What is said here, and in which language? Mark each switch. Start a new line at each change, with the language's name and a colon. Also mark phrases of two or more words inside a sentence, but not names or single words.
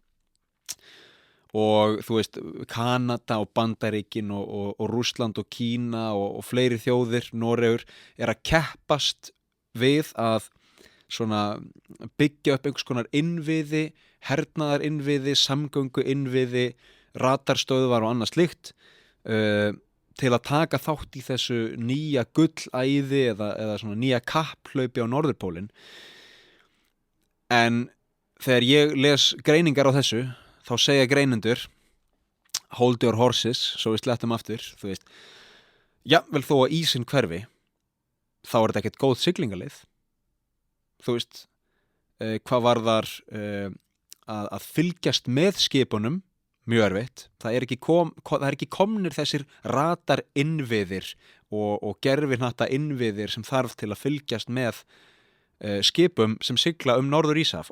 Icelandic: Og þú veist, Kanada og Bandaríkin og Rússland og Kína og fleiri þjóðir, Noregur, að keppast við að svona byggja upp einhvers konar innviði, hernaðar innviði, samgöngu innviði, radarstöðvar og annað slíkt, til að taka þátt í þessu nýja gullæði eða svona nýja kapphlaupi á Norðurpólinn. En þegar ég les greiningar á þessu, þá segja greinendur
English: hold your horses,
Icelandic: svo við slettum aftur, þú veist, jafnvel þó að ísinn hverfi, þá þetta ekkert góð siglingaleið. Þú veist, hvað varðar að fylgjast með skipunum, mjög erfitt. Það er ekki komnir þessir radar innviðir og gervihnatta innviðir sem þarf til að fylgjast með skipum sem sigla Norður Íshaf.